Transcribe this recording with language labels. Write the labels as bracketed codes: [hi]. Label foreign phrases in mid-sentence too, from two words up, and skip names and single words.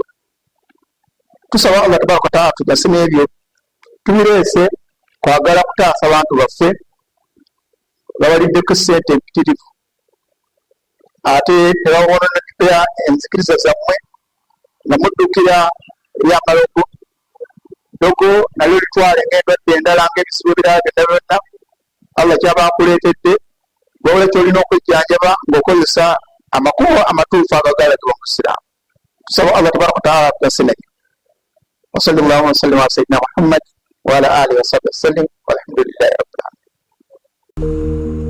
[lg] Tusaba [ar] الله تبارك وتعالى [lg] tugase n'ebyo tubireese kwagala kutaasa bantu baffe babaliddeko ssente empitirivu ate tebabononekera enzikiriza zammwe nga muddukira ebyamalogo. Ddogo nalyo litwale ng'endwadde endala ng'ebizibu ebirala byonna byonna Allah kyaba akuleetedde wabula kyolina okwejjanjaba ng'okozesa amakubo amatuufu agagalagibwa mu Isiraamu. Tusaba [ar] الله تبارك وتعالى [lg] tugase naye. [ar] وصلى الله وسلم على سيدنا محمد وعلى آله وصحبه وسلم والحمد لله رب العالمين.